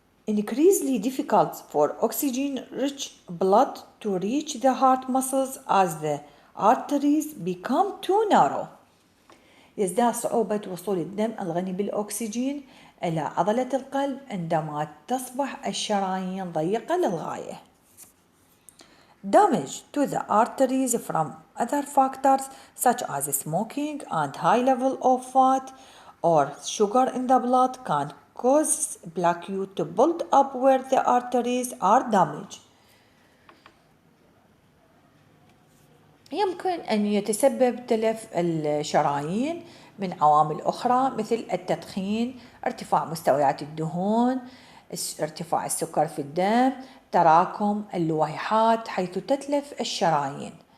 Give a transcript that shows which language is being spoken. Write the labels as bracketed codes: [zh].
[en] increasingly difficult for oxygen-rich blood to reach the heart muscles as the arteries become too narrow. [ar] يزداد صعوبة وصول الدم الغني بالأكسجين إلى عضلة القلب عندما تصبح الشرايين ضيقة للغاية. [en] Damage to the arteries from other factors such as smoking and high level of fat or sugar in the blood can cause plaque to build up where the arteries are damaged. [ar] يمكن أن يتسبب تلف الشرايين من عوامل أخرى مثل التدخين، ارتفاع مستويات الدهون، ارتفاع السكر في الدم، تراكم اللويحات حيث تتلف الشرايين.